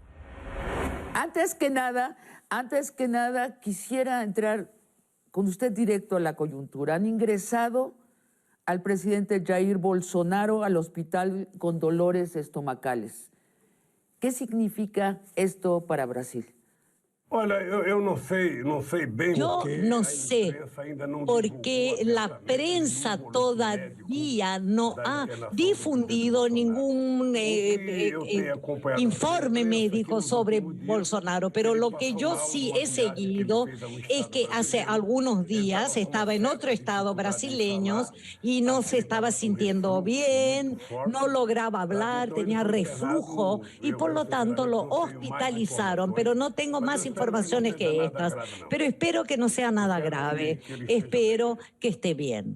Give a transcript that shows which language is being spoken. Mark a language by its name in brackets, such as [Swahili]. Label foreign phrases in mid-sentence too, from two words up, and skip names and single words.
[Spanish] Antes que nada, quisiera entrar con usted directo a la coyuntura. Han ingresado al presidente Jair Bolsonaro al hospital con dolores estomacales. ¿Qué significa esto para Brasil? [Portuguese] Olha, eu não sei bem [Spanish] Yo [Portuguese] porque [Spanish] no [Portuguese] a [Spanish] sé [Portuguese] imprensa ainda não [Spanish] porque [Portuguese] divulgou [Spanish] la [Portuguese] abertamente [Spanish] prensa [Portuguese] nenhum boletim [Spanish] todavía no [Portuguese] da [Spanish] ha [Portuguese] internação do [Spanish] difundido [Portuguese] presidente [Spanish] ningún [Portuguese] Bolsonaro. Eu tenho acompanhado [Spanish] informe [Portuguese] a imprensa [Spanish] médico [Portuguese] que nos [Spanish] sobre [Portuguese] últimos días [Spanish] Bolsonaro, pero [Portuguese] ele [Spanish] lo que [Portuguese] passou [Spanish] yo [Portuguese] mal [Spanish] sí [Portuguese] numa [Spanish] he [Portuguese] viagem que ele [Spanish] seguido [Portuguese] fez a um [Spanish] es [Portuguese] estado [Spanish] que hace [Portuguese] brasileiro. [Spanish] algunos [Portuguese] Ele [Spanish] días estaba en otro estado brasileño y no se estaba sintiendo bien, no lograba hablar, tenía reflujo y por lo tanto lo hospitalizaron, pero no tengo más informaciones que estas. Pero espero que no sea nada grave, espero que esté bien.